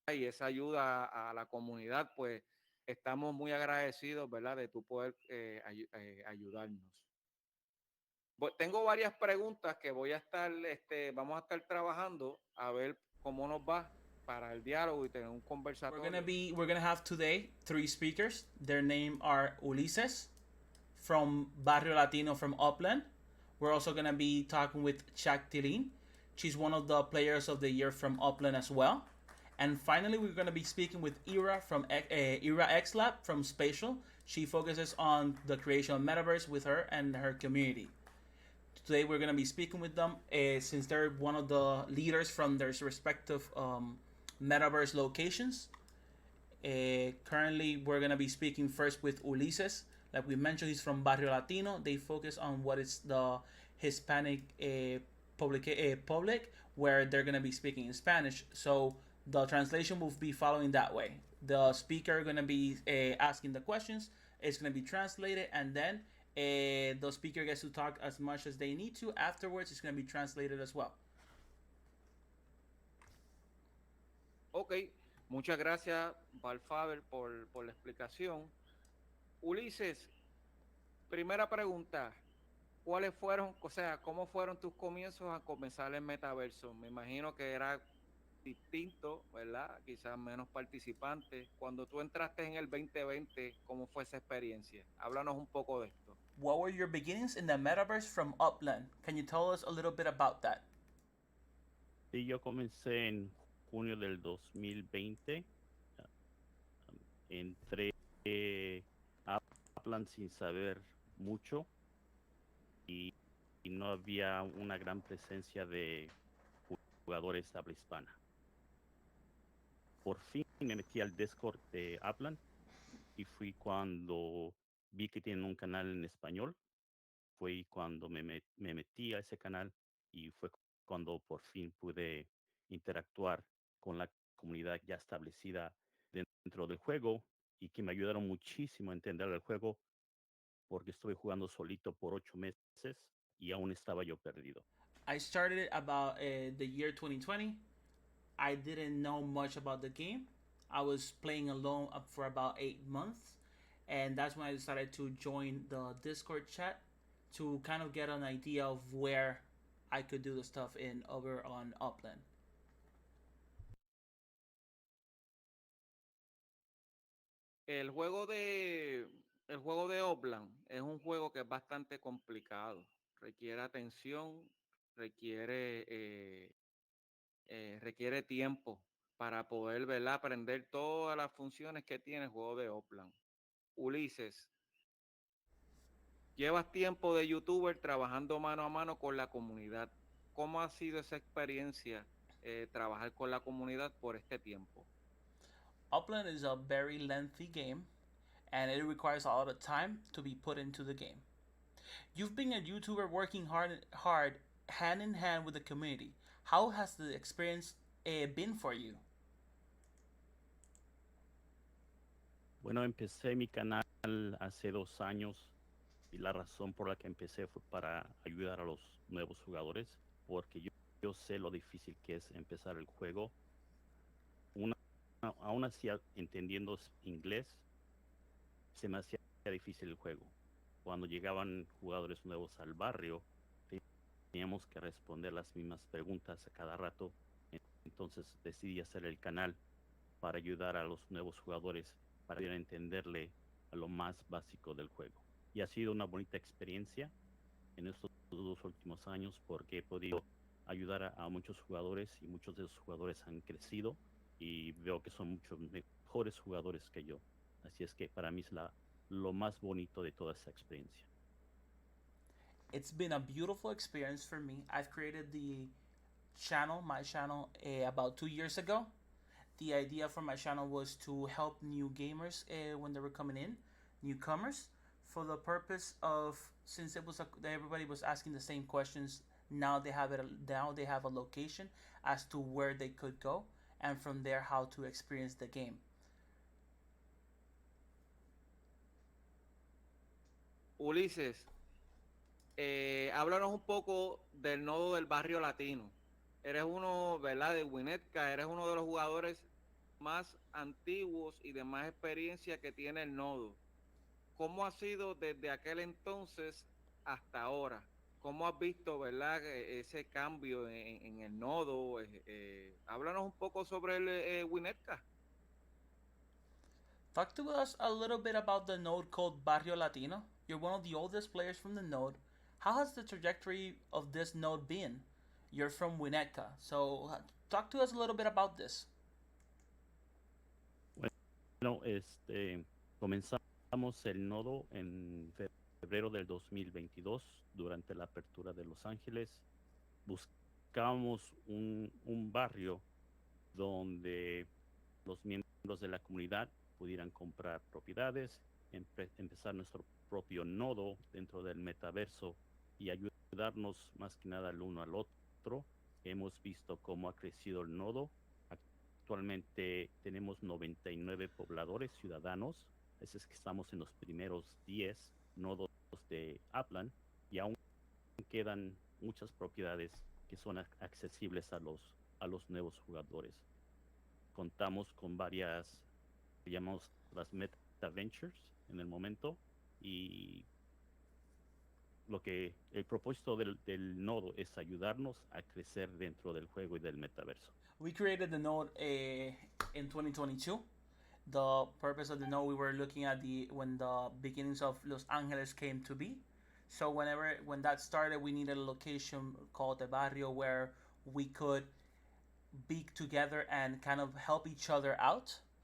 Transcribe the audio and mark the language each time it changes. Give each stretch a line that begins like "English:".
Spanish: Y esa ayuda a la comunidad, pues estamos muy agradecidos, ¿verdad?, de tu poder ayudarnos. Tengo varias preguntas que vamos a estar trabajando a ver cómo nos va para el diálogo y tener un conversatorio.
English: We're gonna have today 3 speakers. Their name are Ulises from Barrio Latino from Upland. We're also gonna be talking with Chak Tilin. She's one of the players of the year from Upland as well. And finally, we're gonna be speaking with Ira from Ira X Lab from Spatial. She focuses on the creation of metaverse with her and her community. Today we're going to be speaking with them since they're one of the leaders from their respective metaverse locations. Currently, we're going to be speaking first with Ulises. Like we mentioned, he's from Barrio Latino. They focus on what is the Hispanic public, where they're going to be speaking in Spanish. So the translation will be following that way. The speaker going to be asking the questions. It's going to be translated, and then the speaker gets to talk as much as they need to. Afterwards, it's going to be translated as well.
Spanish: Ok, muchas gracias, Valfaber, por la explicación. Ulises, primera pregunta, ¿cuáles fueron, o sea, cómo fueron tus comienzos a comenzar el metaverso? Me imagino que era distinto, ¿verdad? Quizás menos participantes. Cuando tú entraste en el 2020, ¿cómo fue esa experiencia? Háblanos un poco de esto.
English: What were your beginnings in the metaverse from Upland? Can you tell us a little bit about that?
Spanish: Sí, yo comencé en junio del 2020. Entré a Upland sin saber mucho y no había una gran presencia de jugadores habla hispana. Por fin me metí al Discord de Upland y fui cuando vi que tienen un canal en español. Fue cuando me metí a ese canal y fue cuando por fin pude interactuar con la comunidad ya establecida dentro del juego y que me ayudaron muchísimo a entender el juego porque estuve jugando solito por 8 meses y aún estaba yo perdido.
English: I started about the year 2020. I didn't know much about the game. I was playing alone up for about 8 months, and that's when I decided to join the Discord chat to kind of get an idea of where I could do the stuff in over on Upland.
Spanish: El juego de, el juego de Oplan es un juego que es bastante complicado. Requiere atención, requiere, requiere tiempo para poder, ¿verdad?, aprender todas las funciones que tiene el juego de Oplan. Ulises, llevas tiempo de youtuber trabajando mano a mano con la comunidad. ¿Cómo ha sido esa experiencia trabajar con la comunidad por este tiempo?
English: Upland is a very lengthy game, and it requires a lot of time to be put into the game. You've been a YouTuber working hard, hand in hand with the community. How has the experience been for you?
Spanish: Bueno, empecé mi canal hace 2 años y la razón por la que empecé fue para ayudar a los nuevos jugadores, porque yo sé lo difícil que es empezar el juego. Una, Aún así, entendiendo inglés, se me hacía difícil el juego. Cuando llegaban jugadores nuevos al barrio, teníamos que responder las mismas preguntas a cada rato. Entonces decidí hacer el canal para ayudar a los nuevos jugadores para entenderle a lo más básico del juego. Y ha sido una bonita experiencia en estos 2 últimos años porque he podido ayudar a muchos jugadores y muchos de esos jugadores han crecido y veo que son muchos mejores jugadores que yo. Así es que para mí es lo más bonito de toda esa experiencia.
English: It's been a beautiful experience for me. I've created my channel, about 2 years ago. The idea for my channel was to help new gamers when they were coming in, newcomers, for the purpose of, since everybody was asking the same questions. Now they have it. Now they have a location as to where they could go, and from there how to experience the game.
Spanish: Ulises, háblanos un poco del nodo del barrio latino. Eres uno, ¿verdad? De Winnetka, eres uno de los jugadores más antiguos y de más experiencia que tiene el nodo. ¿Cómo ha sido desde aquel entonces hasta ahora? ¿Cómo has visto, verdad, ese cambio en el nodo? Háblanos un poco sobre el Winnetka.
English: Talk to us a little bit about the node called Barrio Latino. You're one of the oldest players from the node. How has the trajectory of this node been? You're from Winnetka, so talk to us a little bit about this.
Spanish: Bueno, comenzamos el nodo en febrero del 2022 durante la apertura de Los Ángeles. Buscábamos un barrio donde los miembros de la comunidad pudieran comprar propiedades, empezar nuestro propio nodo dentro del metaverso y ayudarnos más que nada el uno al otro. Hemos visto cómo ha crecido el nodo. Actualmente tenemos 99 pobladores ciudadanos, es que estamos en los primeros 10 nodos de Upland y aún quedan muchas propiedades que son accesibles a los nuevos jugadores. Contamos con varias, llamamos las Meta Ventures en el momento, y el propósito del nodo es ayudarnos a crecer dentro del juego y del metaverso.
English: We created the node in 2022. The purpose of the node, we were looking at when the beginnings of Los Angeles came to be. So when that started, we needed a location called the barrio where we could be together and kind of help each other out.